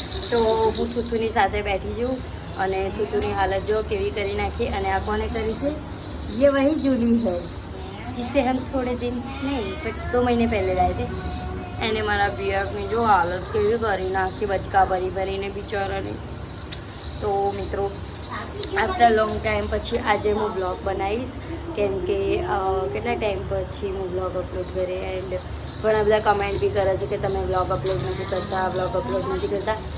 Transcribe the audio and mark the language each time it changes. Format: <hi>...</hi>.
<gu>તો હું થુથુની સાથે બેઠી છું અને થુથુની હાલત જો કેવી કરી નાખી. અને આ કોને કરી છે?</gu> <hi>ये वही जूली है जिसे हम थोड़े दिन नहीं बट 2 महीने पहले लाए थे.</hi> <gu>એને મારા બીએફની જો હાલત કેવી કરી નાખી, બચકા ભરી ભરીને બિચારાને. તો મિત્રો, આફ્ટર લોંગ ટાઈમ પછી આજે હું બ્લોગ બનાવીશ, કેમ કે કેટલા ટાઈમ પછી હું બ્લોગ અપલોડ કરે. એન્ડ ઘણા બધા કમેન્ટ બી કરે છે કે તમે બ્લોગ અપલોડ નથી કરતા, બ્લોગ અપલોડ નથી કરતા.</gu>